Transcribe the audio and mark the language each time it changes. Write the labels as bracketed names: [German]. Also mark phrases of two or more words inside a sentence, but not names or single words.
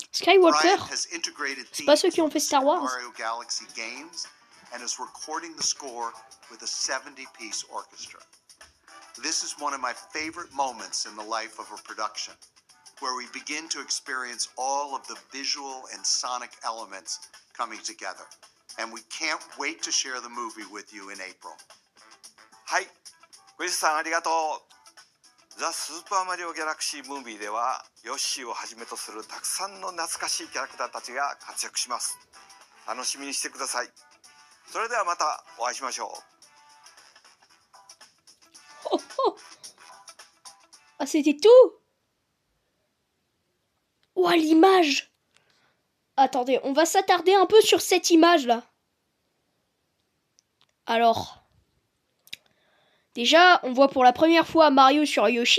[English] Brian has integrated themes from Super Mario Galaxy games and is recording the score with a 70-piece orchestra. This is one of my favorite moments in the life of a production, where we begin to experience all of the visual and sonic elements coming together. And we can't wait to share the movie with you in April. [Japanese] はい、クリスさんありがとう。ザ・スーパーマリオギャラクシームービーではヨッシーをはじめとするたくさんの懐かしいキャラクターたちが活躍します。楽しみにしてください。それではまたお会いしましょう。 [French] Oh, oh. Ah, c'était tout? Oh, l'image! Attendez, on va s'attarder un peu sur cette image-là. Alors, déjà, on voit pour la première fois Mario sur Yoshi.